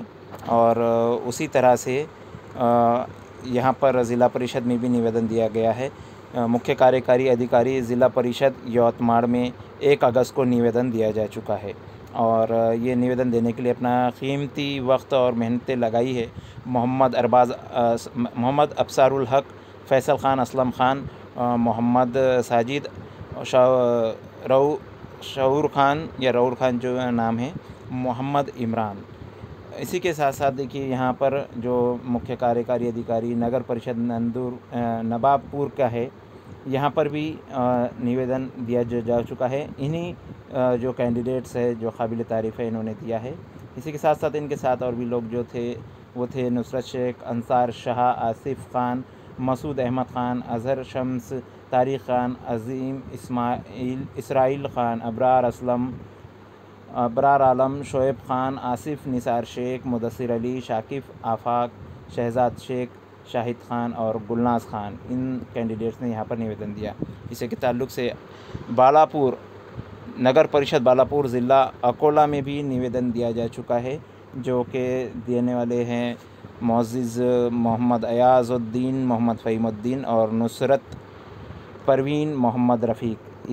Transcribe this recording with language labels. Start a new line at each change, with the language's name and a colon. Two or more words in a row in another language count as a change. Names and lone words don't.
Hindi: और उसी तरह से यहाँ पर ज़िला परिषद में भी निवेदन दिया गया है। मुख्य कार्यकारी अधिकारी ज़िला परिषद यवतमाल में 1 अगस्त को निवेदन दिया जा चुका है और ये निवेदन देने के लिए अपना कीमती वक्त और मेहनतें लगाई है मोहम्मद अबसारुल हक, फैसल ख़ान, असलम ख़ान, मोहम्मद साजिद, शऊर ख़ान जो नाम है, मोहम्मद इमरान। इसी के साथ साथ देखिए, यहाँ पर जो मुख्य कार्यकारी अधिकारी नगर परिषद नवाबपुर का है, यहाँ पर भी निवेदन दिया जा चुका है। इन्हीं जो कैंडिडेट्स है, जो काबिल तारीफ़ है, इन्होंने दिया है। इसी के साथ साथ इनके साथ और भी लोग जो थे वो थे नुसरत शेख, अंसार शाह, आसिफ़ ख़ान, मसूद अहमद ख़ान, अज़हर शम्स, तारिक़ ख़ान, अज़ीम इसराइल ख़ान, अबरार आलम, शोएब ख़ान, आसिफ़ निसार शेख, मुदस्सिर अली, शाकिफ़ आफ़ाक, शहज़ाद शेख, शाहिद ख़ान और गुलनाज़ ख़ान, इन कैंडिडेट्स ने यहाँ पर निवेदन दिया। इसी के ताल्लुक़ से बालापुर नगर परिषद बालापुर ज़िला अकोला में भी निवेदन दिया जा चुका है, जो कि देने वाले हैं मोअज़्ज़िज़ मोहम्मद अयाज़ुद्दीन, मोहम्मद फ़हीमुद्दीन और नुसरत परवीन मोहम्मद रफ़ीक।